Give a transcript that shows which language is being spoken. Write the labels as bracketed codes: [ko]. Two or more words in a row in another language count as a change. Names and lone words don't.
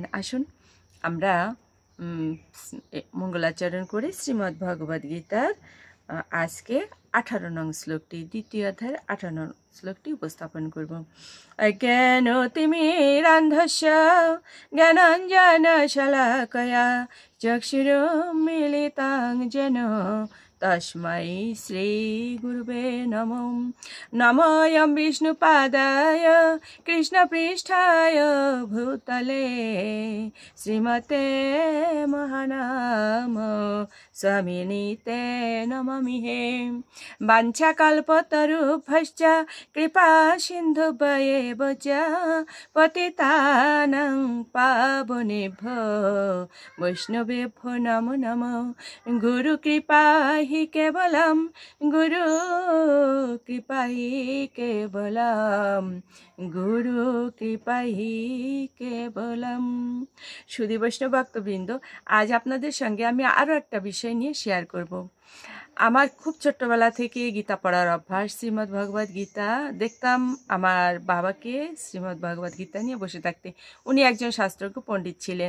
[bn] আসুন আমরা মঙ্গলাচরণ করে শ্রীমদ্ ভগবদ্ গীতার আজকে 18 নং শ্লোকটি, দ্বিতীয় অধ্যায়ের 18 নং শ্লোকটি উপস্থাপন করব। [sa] অজ্ঞানতিমিরান্ধস্য জ্ঞানাঞ্জন শলাকয়া চক্ষুরুন্মিলিतं येन তস্मै শ্রী গুরুবে নমঃ। নমোऽयं বিষ্ণুপাদায় কৃষ্ণপৃষ্ঠায় ভূতলে শ্রীমতে মহানাম স্বামিনীতে নমামিহে। বাঞ্ছাকল্পতরুভ্যশ্চ কৃপা সিন্ধুভ্যেব চ পতিতানাং পাবনেভ্যো বৈষ্ণবেভ্যো নমো নমঃ। গুরু কৃপা हि केवलं गुरु कृपा हि केवलं गुरु कृपा हि কেবলম। [bn] সুধী বৈষ্ণব ভক্তবৃন্দ, আজ আপনাদের সঙ্গে আমি আরও একটা বিষয় নিয়ে শেয়ার করব। আমার খুব ছোট্টবেলা থেকে গীতা পড়ার অভ্যাস। শ্রীমদ্ ভগবদ গীতা দেখতাম আমার বাবাকে শ্রীমদ্ ভগবদ গীতা নিয়ে বসে থাকতে। উনি একজন শাস্ত্রজ্ঞ পণ্ডিত ছিলেন।